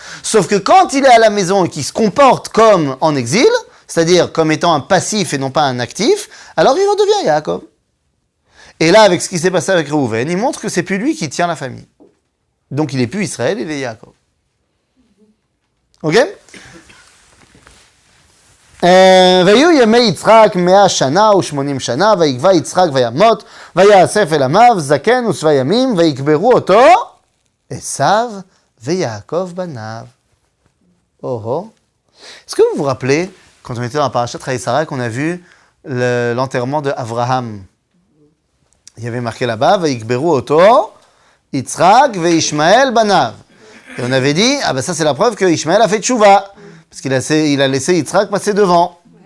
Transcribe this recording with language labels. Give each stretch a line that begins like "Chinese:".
French: Sauf que quand il est à la maison et qu'il se comporte comme en exil, c'est-à-dire comme étant un passif et non pas un actif, alors il redevient Yaakov. Et là, avec ce qui s'est passé avec Réhouven, il montre que c'est plus lui qui tient la famille. Donc il n'est plus Israël, il est Yaakov. Ok?
Hebrew: ויהיו ימי יצחק 100 שנה ו80 שנה, ויקבע יצחק וימות, ויאסף אל עמיו זקן ושבע ימים, ויקברו אותו עשיו ויעקב בניו. Oh.
French: Est-ce que vous vous rappelez, quand on était dans la parashat Chaïsara, qu'on a vu l'enterrement de Avraham? Il y avait marqué là-bas,
Hebrew: Vayikberu oto, Yitzhak ve'Ishmael banav.
French: Et on avait dit, ah ben ça c'est la preuve que Ishmael a fait tchouva, parce qu'il a laissé Yitzhak passer devant.